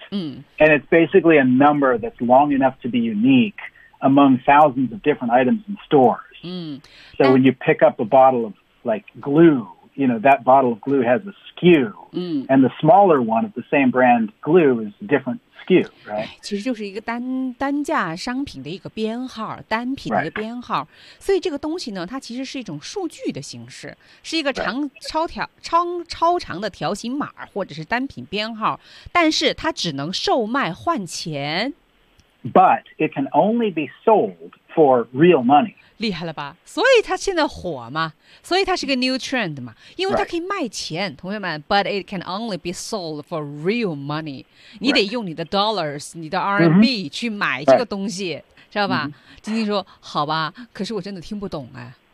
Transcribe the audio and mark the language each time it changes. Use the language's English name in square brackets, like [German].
[English] And it's basically a number that's long enough to be unique among thousands of different items in stores.、So when you pick up a bottle of like glue, you know, that bottle of glue has a SKU.、And the smaller one of the same brand glue is a different SKU, right? [Chinese] 其实就是一个 单价商品的一个编号，单品的一个编号。 [English] Right. [Chinese] 所以这个东西呢，它其实是一种数据的形式，是一个长、超长的条形码或者是单品编号，但是它只能售卖换钱。 [English] But it can only be sold for real money. [Chinese] 厉害了吧？所以它现在火嘛，所以它是个 [English] new trend [Chinese] 嘛，因为它可以卖钱。 [English] Right. 同学们 ，But it can only be sold for real money. Right. [Chinese] 你得用你的 dollars， 你的 RMB 去买这个东西， [English] right. [Chinese] 知道吧？晶晶说：“好吧，可是我真的听不懂哎。”